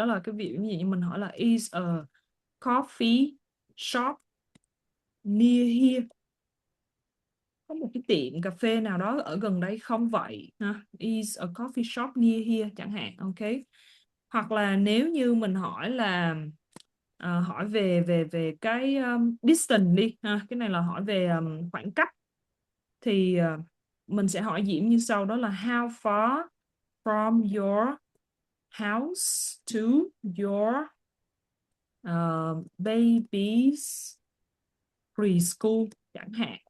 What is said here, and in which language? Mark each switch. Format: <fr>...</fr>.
<vi>Đó là cái ví dụ như mình hỏi là</vi> <en>is a coffee shop near here,</en> <vi>có một cái tiệm cà phê nào đó ở gần đây không vậy ha?</vi> <en>Is a coffee shop near here</en> <vi>chẳng hạn.</vi> <en>Ok.</en> <vi>Hoặc là nếu như mình hỏi là hỏi về cái distance đi ha, cái này là hỏi về khoảng cách, thì mình sẽ hỏi Diễm như sau, đó là</vi> <en>how far from your house to your baby's preschool</en> <vi>chẳng hạn.</vi>